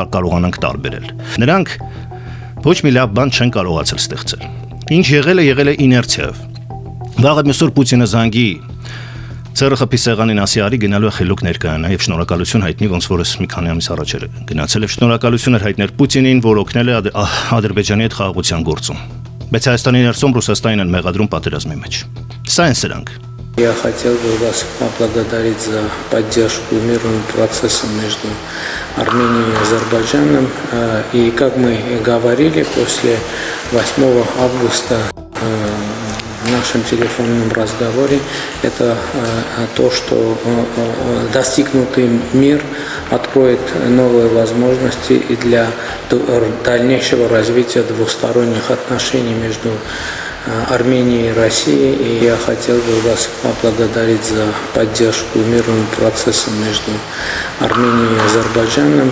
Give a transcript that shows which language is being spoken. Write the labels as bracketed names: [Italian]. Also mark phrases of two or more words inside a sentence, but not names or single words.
[Armenian] կարողանանք տարբերել։ Նրանք ոչ մի լավ բան չեն կարողացել ստեղծել։ Ինչ եղել է իներցիայով։ Վաղը մյուսօր Պուտինը զանգի Ցերը խփի սեղանին ասի արի գնալու է խելոք ներկայանա եւ շնորհակալություն հայտնի ոնց որ մի քանի ամիս առաջ էր գնացել եւ шնորհակալություն էր հայտնել Պուտինին, որ օգնել է Ադրբեջանի հետ խաղաղության գործում։ Բայց Հայաստանի ներսում Ռուսաստանին են մեղադրում պատերազմի մեջ։ Սա են սրանք։ [Russian] Я хотел бы вас поблагодарить за поддержку мирного процесса между Арменией и Азербайджаном. И как мы и говорили, после 8 августа в нашем телефонном разговоре, это то, что достигнутый мир откроет новые возможности и для дальнейшего развития двусторонних отношений между Арменией и Россией, и я хотел бы вас поблагодарить за поддержку мирного процесса между Арменией и Азербайджаном.